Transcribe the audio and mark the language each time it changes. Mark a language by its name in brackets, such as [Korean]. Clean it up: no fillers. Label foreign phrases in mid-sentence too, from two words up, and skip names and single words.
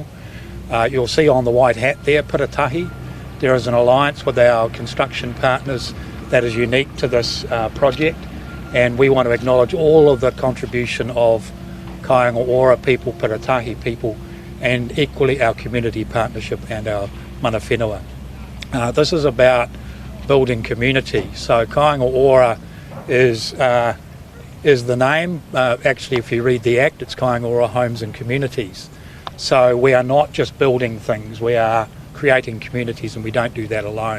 [English] You'll see on the white hat there, Piratahi. There is an alliance with our construction partners that is unique to this project, and we want to acknowledge all of the contribution of Kāinga Ora people, Piratahi people, and equally our community partnership and our [Māori] mana whenua. [English] This is about building community. So Kāinga Ora is the name. Actually, if you read the Act, it's Kāinga Ora Homes and Communities. So we are not just building things, we are creating communities, and we don't do that alone.